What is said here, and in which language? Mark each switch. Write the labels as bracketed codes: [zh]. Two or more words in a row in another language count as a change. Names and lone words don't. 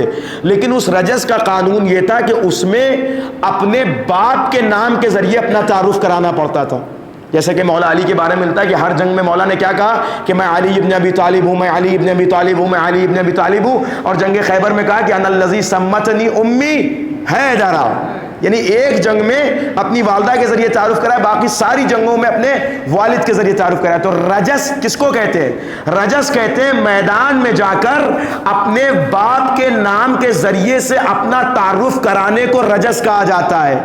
[ur] لیکن اس رجس کا قانون یہ تھا کہ اس میں اپنے باپ کے نام کے ذریعے اپنا تعارف کرانا پڑتا تھا. جیسے کہ مولا علی کے بارے میں ملتا ہے کہ ہر جنگ میں مولا نے کیا کہا کہ میں علی ابن ابی طالب ہوں، میں علی ابن ابی طالب ہوں، میں علی ابن ابی طالب ہوں. اور جنگ خیبر میں کہا کہ [ar] انا الذی سمتنی امی حیدرا، [ur] یعنی ایک جنگ میں اپنی والدہ کے ذریعے تعارف کرا ہے، باقی ساری جنگوں میں اپنے والد کے ذریعے تعارف کرا ہے. تو رجس کس کو کہتے ہیں؟ رجس کہتے ہیں میدان میں جا کر اپنے باپ کے نام کے ذریعے سے اپنا تعارف کرانے کو رجس کہا جاتا ہے.